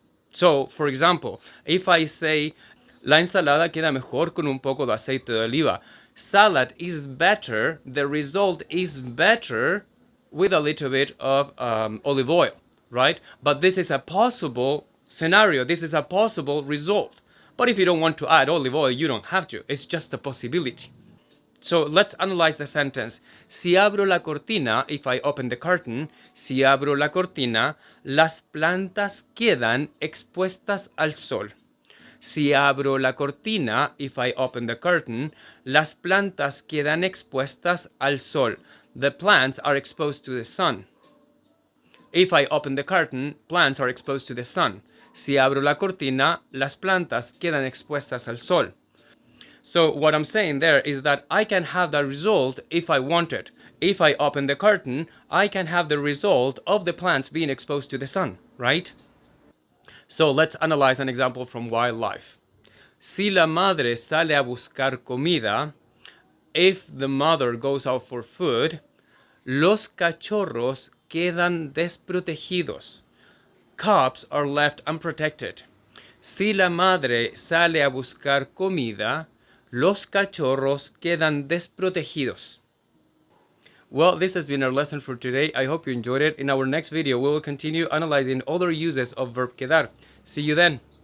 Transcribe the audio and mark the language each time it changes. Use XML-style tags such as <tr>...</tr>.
<en>So, for example, if I say,</en> <es>la ensalada queda mejor con un poco de aceite de oliva,</es> <en>salad is better, the result is better with a little bit of olive oil, right? But this is a possible scenario, this is a possible result. But if you don't want to add olive oil, you don't have to, it's just a possibility. So let's analyze the sentence.</en> <es>Si abro la cortina,</es> <en>if I open the curtain,</en> <es>si abro la cortina, las plantas quedan expuestas al sol. Si abro la cortina,</es> <en>if I open the curtain,</en> <es>las plantas quedan expuestas al sol.</es> <en>The plants are exposed to the sun. If I open the curtain, plants are exposed to the sun.</en> <es>Si abro la cortina, las plantas quedan expuestas al sol.</es> <en>So what I'm saying there is that I can have the result if I want it. If I open the curtain, I can have the result of the plants being exposed to the sun, right? So let's analyze an example from wildlife.</en> <es>Si la madre sale a buscar comida,</es> <en>if the mother goes out for food,</en> <es>los cachorros quedan desprotegidos.</es> <en>Cubs are left unprotected.</en> <es>Si la madre sale a buscar comida, los cachorros quedan desprotegidos.</es> <en>Well, this has been our lesson for today. I hope you enjoyed it. In our next video, we will continue analyzing other uses of verb quedar. See you then.</en>